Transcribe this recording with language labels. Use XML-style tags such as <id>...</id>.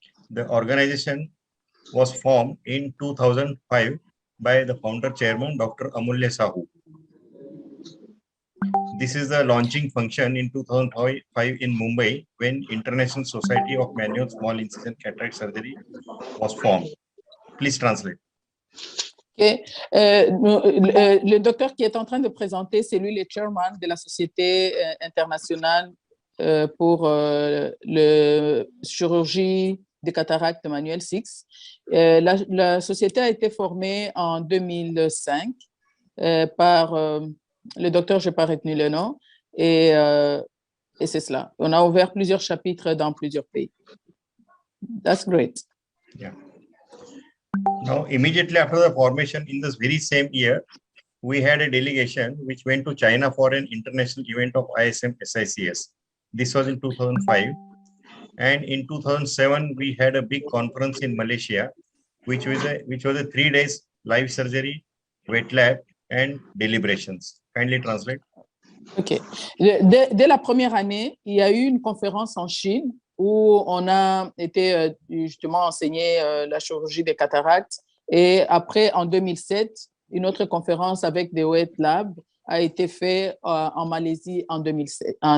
<en>The organization was formed in 2005 by the founder chairman, Dr. Amulya Sahu. This is the launching function in 2005 in Mumbai when International Society of Manual Small Incision Cataract Surgery was formed. Please translate. Okay.</en> <fr>Le docteur qui est en train de présenter, c'est lui le chairman de la Société internationale pour le chirurgie de cataracte manuelle 6. La société a été formée en 2005 par le docteur, je n'ai pas retenu le nom, et c'est cela. On a ouvert plusieurs chapitres dans plusieurs pays.</fr> <en>That's great. Yeah. Now, immediately after the formation in this very same year, we had a delegation which went to China for an international event of ISMSICS. This was in 2005. And in 2007, we had a big conference in Malaysia, which was a 3 days live surgery, wet lab, and deliberations. Kindly translate. OK.</en> <fr>Dès la première année, il y a eu une conférence en Chine où on a été justement enseigné la chirurgie des cataractes. Et après, en 2007, une autre conférence avec des wet labs a été faite en Malaisie en 2007.</fr>